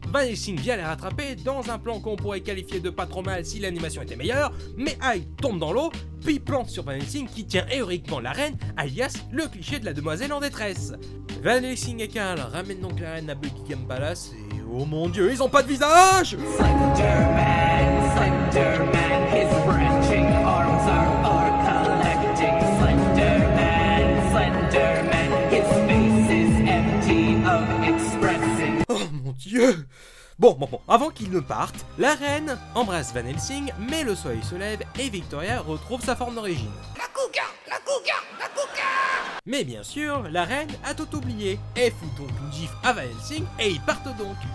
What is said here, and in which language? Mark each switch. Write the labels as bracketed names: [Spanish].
[French] Van Helsing vient la rattraper dans un plan qu'on pourrait qualifier de pas trop mal si l'animation était meilleure, mais Hyde tombe dans l'eau, puis plante sur Van Helsing qui tient héroïquement la reine, alias le cliché de la demoiselle en détresse. Van Helsing et Carl ramènent donc la reine à Buckingham Palace et oh mon dieu, ils ont pas de visage! [English] Slenderman, his branching arms are collecting. Slenderman, his face is empty of expressing. [French] Oh mon dieu! Bon, avant qu'il ne parte, la reine embrasse Van Helsing, mais le soleil se lève et Victoria retrouve sa forme d'origine. La cougar! Mais bien sûr, la reine a tout oublié. Elle fout donc une gifle à Van Helsing et ils partent donc.